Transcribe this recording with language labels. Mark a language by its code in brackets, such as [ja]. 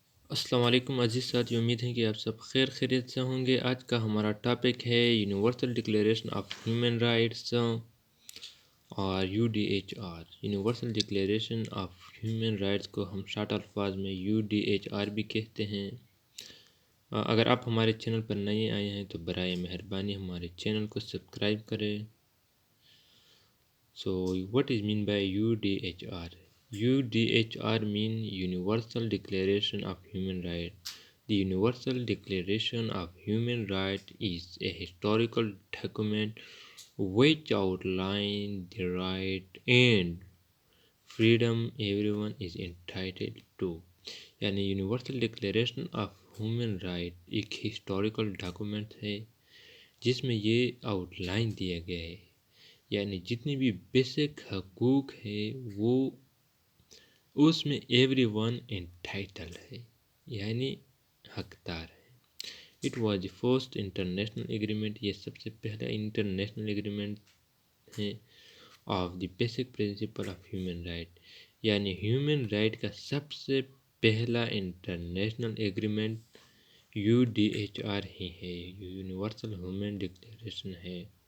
[ur] السلام علیکم عزیز ساتھی، امید ہے کہ آپ سب خیر خیریت سے ہوں گے۔ آج کا ہمارا ٹاپک ہے universal declaration of human rights اور UDHR۔ Universal declaration of human rights کو ہم شارٹ الفاظ میں UDHR بھی کہتے ہیں۔ اگر آپ ہمارے چینل پر نئے آئے ہیں تو برائے مہربانی ہمارے چینل کو سبسکرائب کریں۔ [en] So what is mean by UDHR? UDHR mean Universal Declaration of Human Rights. The Universal Declaration of Human Rights is a historical document which outlines the right and freedom everyone is entitled to. [ur] یعنی universal declaration of human right ایک historical document ہے جس میں یہ out line دیا گیا ہے، یعنی جتنی بھی بیسک حقوق ہے وہ اس میں [en] everyone entitled [ur] ہے، یعنی حقدار ہے۔ [en] it was the first international agreement, [ur] یہ سب سے پہلا انٹرنیشنل ایگریمنٹ ہے [en] of the basic principle of human right, [ur] یعنی ہیومن رائٹ کا سب سے پہلا انٹرنیشنل ایگریمنٹ UDHR ہی ہے، یونیورسل ہیومن ڈکلیریشن ہے۔